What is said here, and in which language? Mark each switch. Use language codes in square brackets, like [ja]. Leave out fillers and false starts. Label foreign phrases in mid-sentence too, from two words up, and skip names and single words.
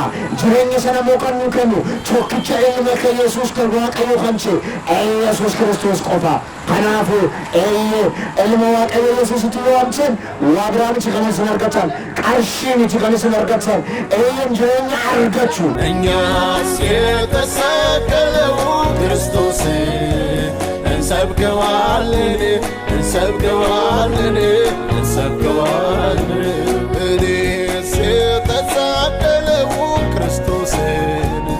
[om] Jireenya sana immoo kan nu kennu tokkicha ilma kee Yesuus kan Waaqayyo kan ta'e Yesuus Kiristoos qofa. Kanaafuu ilma Waaqayyo Yesuusitti yoo amteen waa biraa miti kan isin argatan, qarshii miti kan isin argatan, jireenya argachuu. [am] እኛስ የተሰቀለው ክርስቶስ እንሰብከዋለን እንሰብከዋለን እንሰብከዋለን። እኔስ የተሰቀለው ክርስቶስን